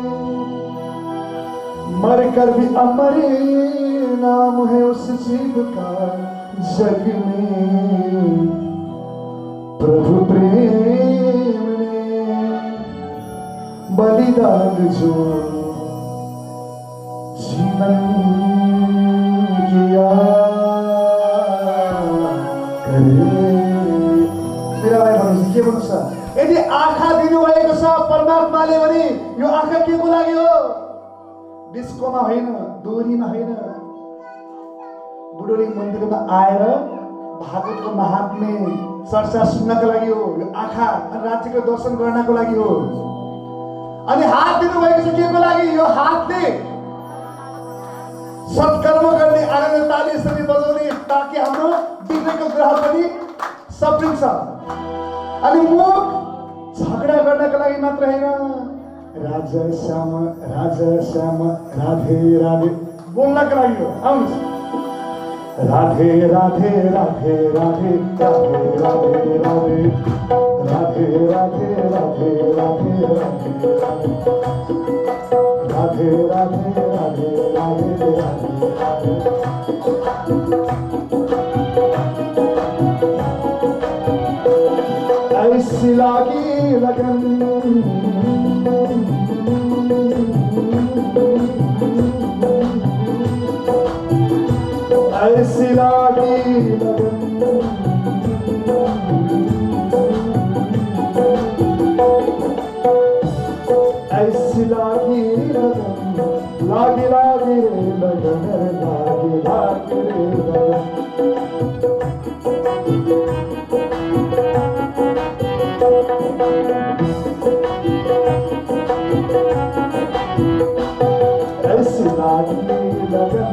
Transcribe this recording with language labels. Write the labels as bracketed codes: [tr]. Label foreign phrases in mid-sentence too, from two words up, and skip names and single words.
[hi] मर कर भी अमर नाम है उस जीव का जग में प्रभु प्रेम ने बलिदान जो जीवन किया [ne] मीराबाई भन्नुहुन्छ के भन्नुहुन्छ यदि आँखा दिनुभएको छ परमात्माले भने यो आँखा के को लागि हो? डिस्कोमा होइन, दोहोरीमा होइन, बुढोलिङ मन्दिरमा आएर भागवतको महात्म्य चर्चा सुन्नको लागि हो। यो आँखा राज्यको दर्शन गर्नको लागि हो। अनि हात दिनुभएको छ के को लागि? यो हातले सत्कर्म गर्ने, आनन्द ताली यसरी बजाउने ताकि हाम्रो बिग्रेको ग्रह पनि सप्रिन्छ। अनि मुख झगडा गर्नको लागि मात्र होइन, राजा श्याम राधे राधे बोल्नको लागि हो। आउनुहोस्, राधे राधे राधे राधे राधे राधे राधे राधे राधे राधे राधे [hi] राधे राधे राधे राधे ऐसी लागी लगन ऐसी लागी लगन ऐसी लागी लगन लागी लागी रे लगन लागी लागी रे लगन ऐसी लागी लगन